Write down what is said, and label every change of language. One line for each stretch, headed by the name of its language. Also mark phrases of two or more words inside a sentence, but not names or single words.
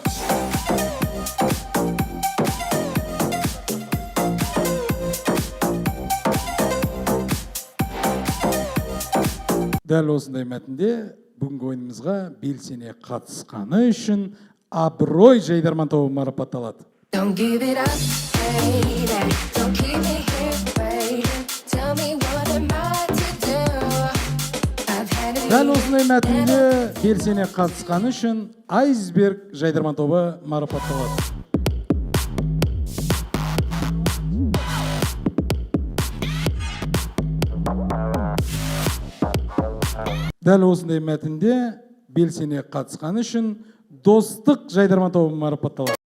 Kazakh: Дәл осындай мәтінде бүгінгі ойынымызға белсене қатысқаны үшін Абырой Жайдарман тобы марапатталады.
English: Don't give it up, baby. Don't keep me here waiting. Tell me what am I to do? I've had it.
Kazakh: Дәл осындай мәтінде белсене қатысқаны үшін Айсберг Жайдарман тобы марапатталады. Дәл осындай мәтінде белсене қатысқаны үшін Достық Жайдарман тобы марапатталады.